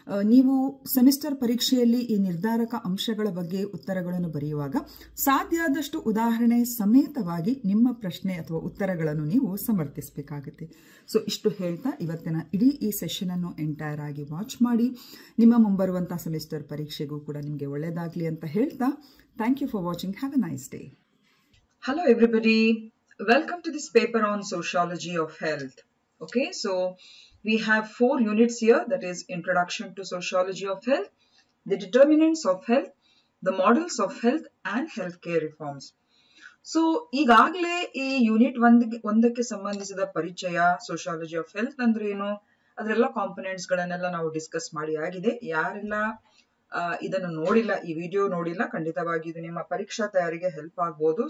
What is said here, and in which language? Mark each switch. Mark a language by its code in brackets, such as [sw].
[kn] ನೀವು ಸೆಮಿಸ್ಟರ್ ಪರೀಕ್ಷೆಯಲ್ಲಿ ಈ ನಿರ್ಧಾರಕ ಅಂಶಗಳ ಬಗ್ಗೆ ಉತ್ತರಗಳನ್ನು ಬರೆಯುವಾಗ ಸಾಧ್ಯ ಆದಷ್ಟು ಉದಾಹರಣೆ ಸಮೇತವಾಗಿ ನಿಮ್ಮ ಪ್ರಶ್ನೆ ಅಥವಾ ಉತ್ತರಗಳನ್ನು ನೀವು ಸಮರ್ಥಿಸಬೇಕಾಗುತ್ತೆ. ಸೊ ಇಷ್ಟು ಹೇಳ್ತಾ ಇವತ್ತಿನ ಇಡೀ ಈ ಸೆಷನ್ ಅನ್ನು ಎಂಟೈರ್ ಆಗಿ ವಾಚ್ ಮಾಡಿ ನಿಮ್ಮ ಮುಂಬರುವಂತಹ ಸೆಮಿಸ್ಟರ್ ಪರೀಕ್ಷೆಗೂ ಕೂಡ ನಿಮಗೆ ಒಳ್ಳೆಯದಾಗಲಿ ಅಂತ ಹೇಳ್ತಾ, [en] Thank you for watching. Have a nice day. Hello everybody, welcome to this paper on sociology of health. Okay, so we have 4 units here, that is introduction to sociology of health, the determinants of health, the models of health and healthcare reforms. [kn] So ಈಗಾಗಲೇ ಈ unit ಒಂದಕ್ಕೆ ಸಂಬಂಧಿಸಿದ ಪರಿಚಯ, sociology of health ಅಂದ್ರೆ ಏನು, ಅದರೆಲ್ಲ components ಗಳನ್ನೆಲ್ಲ ನಾವು discuss ಮಾಡಿ ಆಗಿದೆ. ಯಾರೆಲ್ಲ ಇದನ್ನು ನೋಡಿಲ್ಲ, ಈ ವಿಡಿಯೋ ನೋಡಿಲ್ಲ, ಖಂಡಿತವಾಗಿ ಇದು ನಿಮ್ಮ ಪರೀಕ್ಷಾ ತಯಾರಿಗೆ ಹೆಲ್ಪ್ ಆಗ್ಬೋದು.